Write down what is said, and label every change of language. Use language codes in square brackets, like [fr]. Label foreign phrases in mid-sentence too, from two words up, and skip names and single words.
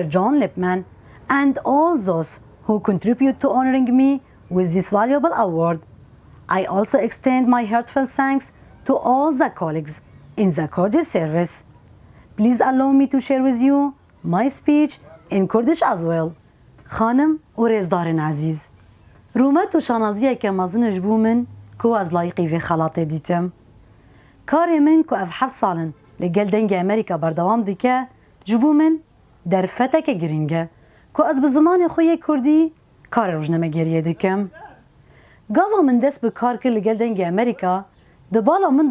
[en] John Lippman, and all those who contribute to honoring me with this valuable award. I also extend my heartfelt thanks to all the colleagues in the Kurdish service. Please allow me to share with you my speech in Kurdish as well. [ku] خانم و رزدارن عزیز رومت و شانازیه که مازنش بو من کو از لایقی و خلاطه دیتم کار من کو اف 7 سالن لگل دنگ امریکا بردوام دیکه جبو من در فتک گرینگه کو از به زمان خوی کردی کار روزنامه گریه دیکم گاوا من دست به کار که لگل دنگ امریکا دبالا من